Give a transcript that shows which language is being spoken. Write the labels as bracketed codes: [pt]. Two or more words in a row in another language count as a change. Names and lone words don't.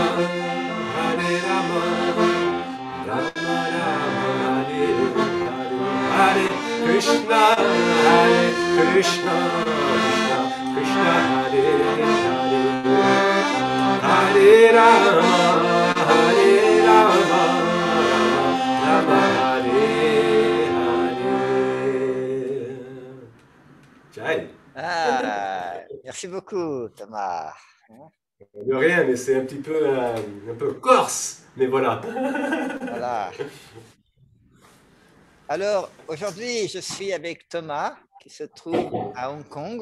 [sa] Rama Rama Hare Hare Hare Krishna Krishna Krishna Hare Hare Hare Rama Rama Rama Hare Jai. [fr] Ah, merci beaucoup, Thomas. De rien, mais c'est un peu corse, mais voilà. Voilà. Alors, aujourd'hui, je suis avec Thomas, qui se trouve à Hong Kong.